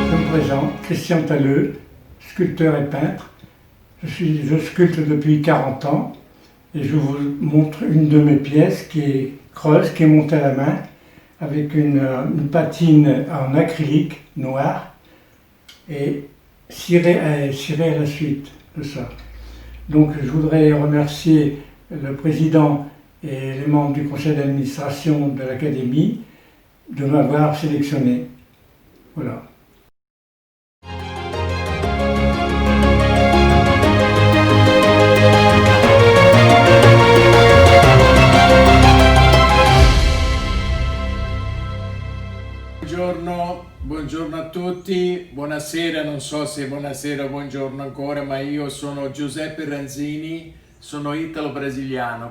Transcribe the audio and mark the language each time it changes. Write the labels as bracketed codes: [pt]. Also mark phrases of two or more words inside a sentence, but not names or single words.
[fr] présente, Christian Talleux, sculpteur et peintre. Je sculpte depuis 40 ans et je vous montre une de mes pièces qui est creuse, qui est montée à la main avec une patine en acrylique noir et cirée à la suite de ça. Donc je voudrais remercier le président et les membres du conseil d'administration de l'Académie de m'avoir sélectionné. Voilà. [it] Buongiorno a tutti, buonasera, non so se buonasera o buongiorno ancora, ma io sono Giuseppe Ranzini, sono italo-brasiliano.